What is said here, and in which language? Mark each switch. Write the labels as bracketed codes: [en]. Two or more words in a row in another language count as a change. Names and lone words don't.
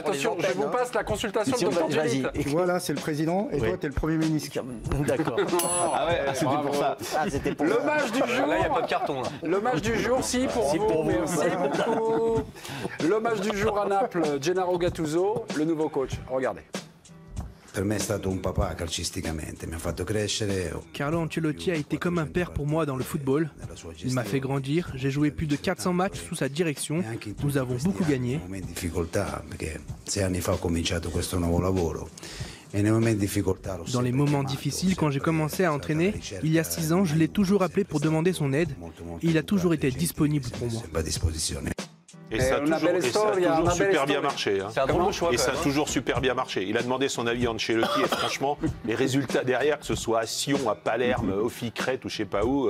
[fr] Attention, je vous passe la consultation de Dr. Vas-y. Tu vois là, c'est le président et toi, t'es le premier ministre. D'accord. Ah ouais, c'était pour ça. C'était pour le match du jour. Là, il n'y a pas de carton. Là. Le match du jour, si pour vous. Merci beaucoup. Le match du jour à Naples, Gennaro Gattuso, le nouveau coach. Regardez. [it] Per me è stato un papà calcisticamente, mi ha fatto crescere. [fr] Carlo Ancelotti a été comme un père pour moi dans le football. Il m'a fait grandir, j'ai joué plus de 400 matchs sous sa direction, nous avons beaucoup gagné. [it] In difficoltà, perché 6 anni fa ho cominciato questo nuovo lavoro. [fr] Dans les moments difficiles, quand j'ai commencé à entraîner, il y a 6 ans, je l'ai toujours appelé pour demander son aide. Et il a toujours été disponible pour moi. Et ça a toujours super bien marché. C'est un drôle de choix. Et ça a toujours super bien marché. Il a demandé son avis à Ancelotti et franchement, les résultats derrière, que ce soit à Sion, à Palerme, au Ficrete ou je sais pas où.